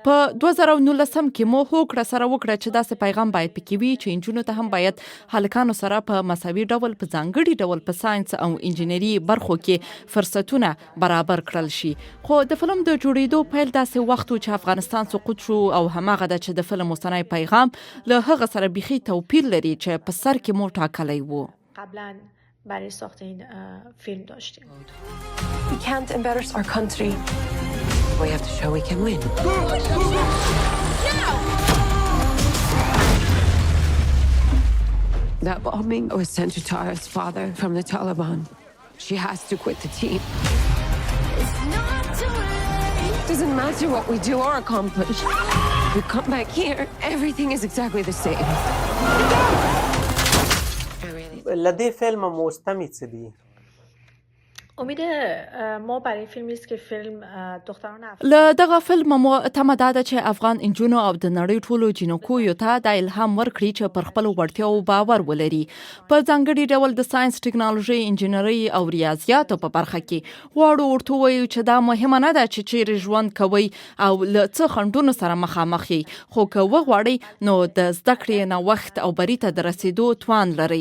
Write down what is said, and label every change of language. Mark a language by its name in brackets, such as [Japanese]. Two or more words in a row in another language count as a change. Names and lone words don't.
[Pashto] په 2019 کې مو هوکړه سره وکړه چې داسې پیغام باید پکې وي چې انجونو ته هم باید هلکانو سره په مساوي ډول په ځانګړي ډول په ساينس او انجینري برخو کې فرصتونه برابر کړل شي. خو د فلم د جوړېدو پیل داسې وخت چې افغانستان سقوط شو او هماغه د چې د فلم اوسنی پیغام له هغه سره بيخي توپیر لري چې په سر کې مو ټاکلی وو. [Persian] قبلا برای ساخت این فیلم داشتیم. [English] We can't embarrass our country. We have to show we can win. That bombing was sent to Tara's father from the Taliban. She has to quit the team. Doesn't matter what we do or accomplish. We come back here, everything is exactly the same. [Pashto] له دې فلم مستمع څه دي؟ [Persian] امید ما برای فیلمی است که فیلم دختران [Pashto] له دغه فلم مو تمه ده چې افغان انجونو او د نړۍ ټولو جنکویو ته د الهام ورکړي چې پر خپل وړتیاو باور ولري، په ځانګړي ډول د ساينس، ټکنالوژي، انجینري او ریاضیاتو په برخه کې. غواړو ورته ووایو چې دا مهمه نه ده چې چیرې ژوند کوئ او له څه خنډونو سره مخامخ یې، خو که وغواړئ نو د زده کړې نوښت او بري ته د رسیدو توان لرئ.